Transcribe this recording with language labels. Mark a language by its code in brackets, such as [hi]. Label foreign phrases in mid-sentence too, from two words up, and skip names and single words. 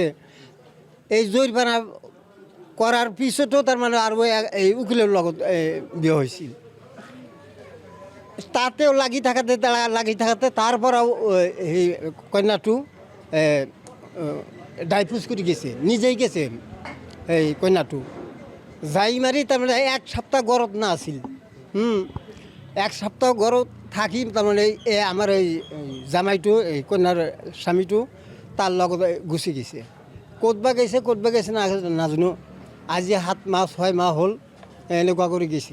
[as] এই জৰিমনা কৰাৰ পিছতো তাৰমানে আৰু এই উকিলৰ লগত বিয়া হৈছিল। তাতেও লাগি থাকাতে তাৰ পৰাও সেই কন্যাটো ডাইভোৰ্চ কৰি গেছে, নিজেই গেছে। এই কন্যাটো যাই মাৰি তাৰমানে 1 সপ্তাহ ঘৰত নাছিল। 1 সপ্তাহ ঘৰত থাকি তাৰমানে আমাৰ এই জামাইটো, এই কন্যাৰ স্বামীটো তাৰ লগত গুচি গৈছে। ক'তবা গৈছে নাজানো। আজি 7 মাহ 6 মাহ হ'ল এনেকুৱা কৰি গৈছে।